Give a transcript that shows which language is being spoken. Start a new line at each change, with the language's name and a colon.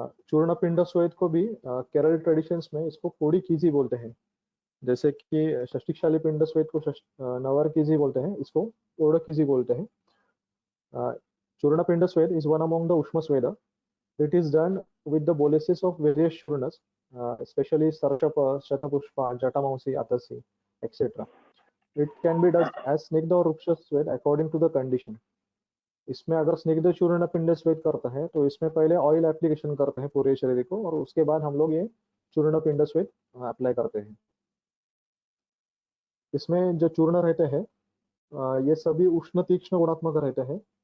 Hindi: चूर्ण पिंड स्वेद को भी केरल ट्रेडिशंस में इसको कोड़ी कीजी बोलते हैं। जैसे कि षष्टिकशाली पिंड स्वेद को नवर कीजी बोलते हैं, इसको ओड़ कीजी बोलते हैं।
English: Churna pinda sweda is one among the ushma sweda. It is done with the boluses of various Churnas, especially Sarashapa, Shatapushpa, Jatamausi, Atasi, etc. It can be done as snigdha or ruksha sweat according to the condition.
Hindi: इसमें अगर स्निग्ध चूर्ण पिंड स्वेद करता है तो इसमें पहले ऑयल एप्लीकेशन करते हैं पूरे शरीर को, और उसके बाद हम लोग ये चूर्ण पिंड स्वेद अप्लाई करते हैं। इसमें जो चूर्ण रहते हैं ये सभी उष्ण तीक्ष्ण गुणात्मक रहते हैं।